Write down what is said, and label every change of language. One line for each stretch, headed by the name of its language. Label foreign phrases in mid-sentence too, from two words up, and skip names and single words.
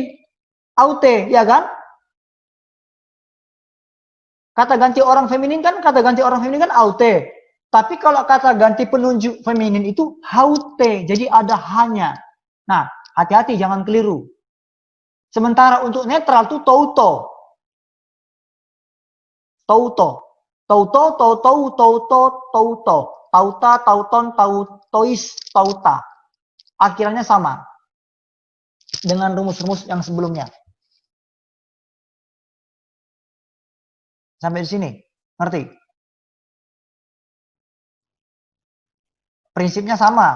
Indonesian: Haute, ya kan? Kata ganti orang feminin kan haute. Tapi kalau kata ganti penunjuk feminin itu haute. Jadi ada hanya. Nah, hati-hati jangan keliru. Sementara untuk netral itu touto. Touto.
Greek: τοῦτο, τούτου, τοῦτο, τοῦτο. ταῦτα, τούτων, τούτοις, tauta.
Indonesian: Akhirnya sama. Dengan rumus-rumus yang sebelumnya. Sampai di sini. Ngerti? Prinsipnya sama.